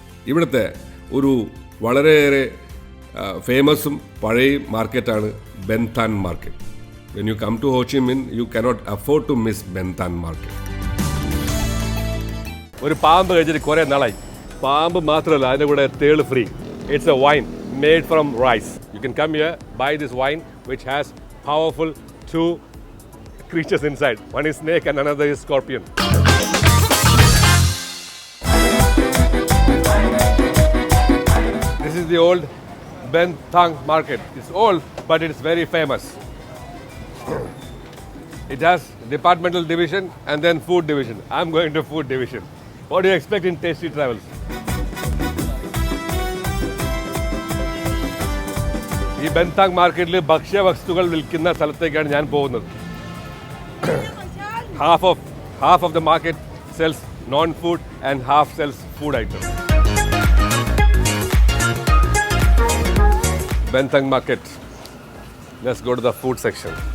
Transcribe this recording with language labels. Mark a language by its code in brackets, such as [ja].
[ml] ഇവിടുത്തെ ഒരു വളരെയേറെ ഫേമസും പഴയ മാർക്കറ്റാണ് ബെൻതാൻ market. [en] When you come to Ho Chi Minh you cannot afford to miss Ben Thanh market. [ml] ഒരു പാമ്പ് കഴിച്ചിട്ട് കുറേ നാളായി. പാമ്പ് മാത്രമല്ല, അതിൻ്റെ കൂടെ തേള് free. [en] It's a wine made from rice. You can come here, buy this wine which has powerful two creatures inside. One is snake and another is scorpion. This is the old Bentang market. It's old but it's very famous. It has departmental division and then food division. I'm going to food division. What do you expect in Tasty Travels? [ml] ഈ ബെൻതാങ് മാർക്കറ്റിൽ ഭക്ഷ്യവസ്തുക്കൾ വിൽക്കുന്ന സ്ഥലത്തേക്കാണ് ഞാൻ പോകുന്നത്. [en] half of the market sells non-food and half sells food items. Bentang market. Let's go to the food section.